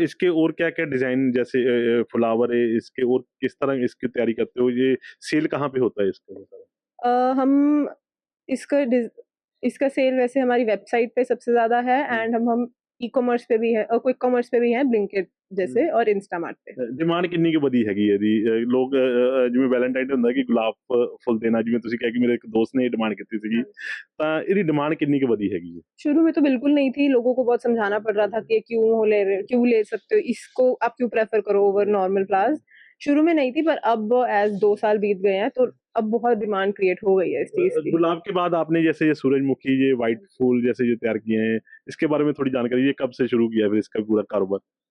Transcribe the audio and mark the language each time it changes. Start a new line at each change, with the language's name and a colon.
Hindi: इसके और क्या-क्या डिज़ाइन जैसे फ्लावर है, इसके और किस तरह इसकी तैयारी करते हो? ये सेल कहाँ पे होता है इसका? हम इसका डिज़ इसका सेल वैसे हमारी वेबसाइट पे सबसे ज़्यादा है, एंड हम ई-कॉमर्स पे भी है और क्विक कॉमर्स पे भी हैं, ब्लिंकिट जैसे, और इंस्टामार्ट पे।
Punjabi: ਡਿਮਾਂਡ ਕਿੰਨੀ ਕੁ ਵਧੀ ਹੈਗੀ ਹੈ ਇਹਦੀ? ਲੋਕ ਜਿਵੇਂ ਵੈਲੈਂਟਾਈਨ ਡੇ ਹੁੰਦਾ ਕਿ ਗੁਲਾਬ ਫੁੱਲ ਦੇਣਾ, ਜਿਵੇਂ ਤੁਸੀਂ ਕਿਹਾ ਕਿ ਮੇਰੇ ਇੱਕ ਦੋਸਤ ਨੇ ਇਹ ਡਿਮਾਂਡ ਕੀਤੀ ਸੀਗੀ, ਤਾਂ ਇਹਦੀ ਡਿਮਾਂਡ ਕਿੰਨੀ ਕੁ ਵਧੀ ਹੈਗੀ ਹੈ?
Hindi: शुरू में तो बिल्कुल नहीं थी, लोगों को बहुत समझाना पड़ रहा था कि क्यों ले सकते हो इसको, आप क्यों प्रेफर करो ओवर नॉर्मल फ्लावर्स। शुरू में नहीं थी, पर अब एज 2 साल बीत गए हैं, तो अब बहुत डिमांड क्रिएट हो गई है इस चीज की। गुलाब के बाद आपने जैसे ये सूरजमुखी, ये व्हाइट फूल जैसे जो तैयार किए हैं, इसके बारे में थोड़ी जानकारी, ये कब से शुरू किया फिर इसका पूरा कारोबार?